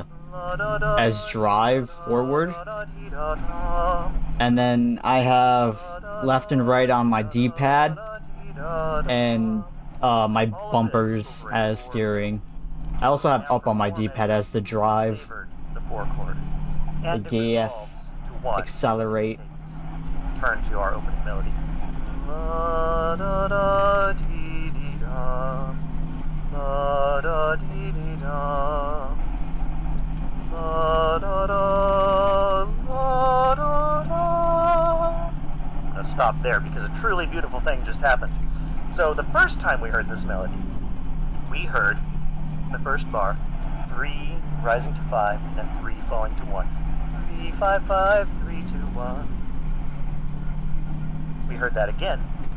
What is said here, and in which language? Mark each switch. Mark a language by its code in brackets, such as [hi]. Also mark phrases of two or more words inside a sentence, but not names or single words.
[en] as drive forward, and then I have left and right on my D-pad, and my bumpers as steering. I also have up on my D-pad as the drive, favored the 4 chord. And the it gas, resolves to 1. accelerate. Turn to our opening melody. La da da dee dee da. La da dee dee da. La da da. La da da. I'm gonna stop there because a truly beautiful thing just happened. So the first time we heard this melody, we heard the first bar, 3 rising to 5, and then 3 falling to 1. 3, 5, 5, 3, 2, 1. We heard that again